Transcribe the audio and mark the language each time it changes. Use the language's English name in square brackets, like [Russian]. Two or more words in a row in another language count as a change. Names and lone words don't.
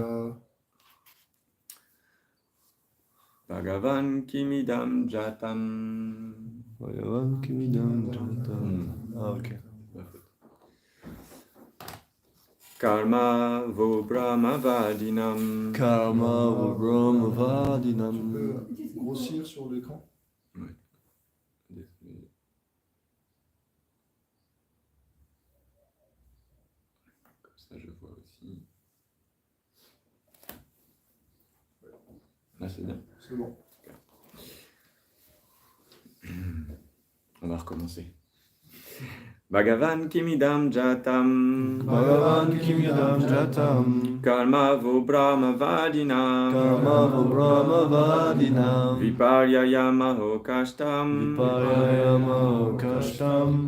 [Sanskrit] भगवन् किमिदं जातम्. भगवन् किमिदं जातम्. [French] Ah, ok. [Sanskrit] कर्म वो ब्रह्म वादिनाम्. कर्म वो ब्रह्म वादिनाम्. [French] Grossir sur l'écran. Ouais. Comme ça je vois aussi. Là c'est bien. C'est bon. On va recommencer. [Sanskrit] भगवन् किमिदं जातम्. भगवन् किमिदं जातम्. कर्म वो ब्रह्म वादिनाम्. कर्म वो ब्रह्म वादिनाम्. विपर्ययमहो कष्टम्. विपर्ययमहो कष्टम्.